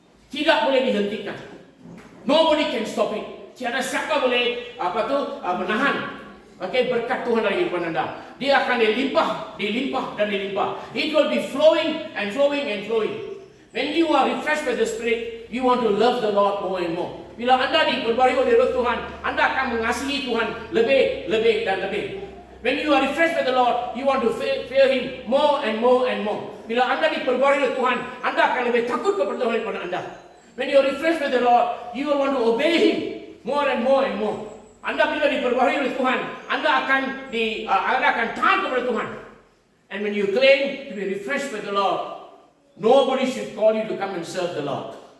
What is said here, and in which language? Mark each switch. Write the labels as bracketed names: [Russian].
[Malay] Tidak boleh dihentikan. [English] Nobody can stop it. [Malay] Tiada siapa boleh menahan. Okay, berkat Tuhan dari kehidupan anda. Dia akan dilimpah dan dilimpah. [English] It will be flowing and flowing and flowing. When you are refreshed by the Spirit, you want to love the Lord more and more. [Malay] Bila anda diperbarui oleh roh Tuhan, anda akan mengasihi Tuhan lebih dan lebih. [English] When you are refreshed by the Lord, you want to fear Him more and more and more. [Malay] Bila anda diperbarui oleh Tuhan, anda akan lebih takut kepada Tuhan daripada anda. [English] When you are refreshed by the Lord, you will want to obey Him more and more and more. [Malay] Anda bila diperbarui oleh Tuhan, anda akan taat kepada Tuhan. [English] And when you claim to be refreshed by the Lord, nobody should call you to come and serve the Lord.